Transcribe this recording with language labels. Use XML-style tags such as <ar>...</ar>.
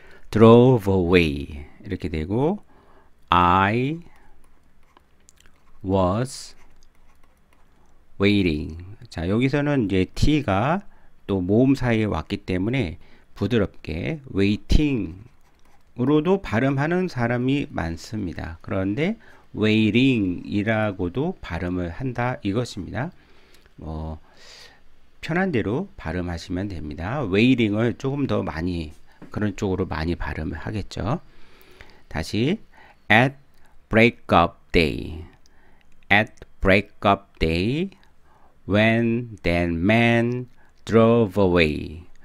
<en>drove away</en> <ko>이렇게 되고</ko> <en>I was waiting.</en> <ko>자, 여기서는 이제 t가 또 모음 사이에 왔기 때문에 부드럽게 waiting으로도 발음하는 사람이 많습니다. 그런데 waiting이라고도 발음을 한다 이것입니다. 편한 대로 발음하시면 됩니다. waiting을 조금 더 많이 그런 쪽으로 많이 발음을 하겠죠. 다시</ko> <en>at break up day. At break up day when that man drove away.</en>